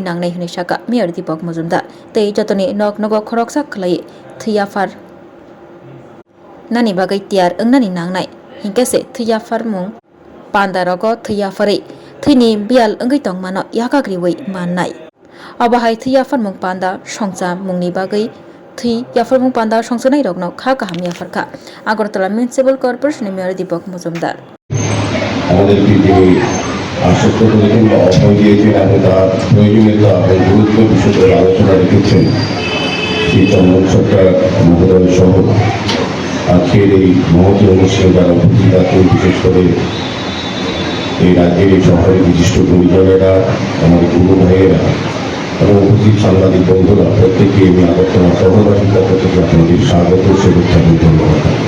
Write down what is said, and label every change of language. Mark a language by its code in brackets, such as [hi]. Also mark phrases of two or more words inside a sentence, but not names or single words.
[brx] नांनाय हुनै शाखा मेयर दीपक मजुमदार तै जतनि नग नग खरकसा खलायै थैयाफार नानि बागै तियार ओंनानि नांनाय हिंकेसे थैयाफार मुं पान्दारग थैयाफारै थैनि बियाल ओंगै तंमानो याकाग्रिवै माननाय अबाहाय थैयाफार मुं पान्दा संसा मुंनि बागै थै याफार मुं पान्दा संसनाय रगनो खा गाहाम याफारखा आगरतला [en] municipal corporation mayor [brx] दीपक मजुमदार [bn] আমাদেরকে যে আশ্বস্ত করেছেন বা অভয় দিয়েছেন এবং তার প্রয়োজনীয়তা এবং গুরুত্ব বিষয়ে আলোচনা রেখেছেন সেই চন্দন সরকার মহোদয় সহ আজকের এই মহতী অনুষ্ঠানে যারা উপস্থিত আছেন বিশেষ করে এই রাজ্যের এই শহরের বিশিষ্ট গুরুজনেরা আমাদের গুরু ভাইয়েরা এবং উপস্থিত সাংবাদিক বন্ধুরা প্রত্যেকে আমি আগরতলা শহরবাসীর পক্ষ থেকে আপনাদের স্বাগত শুভেচ্ছা এবং ধন্যবাদ।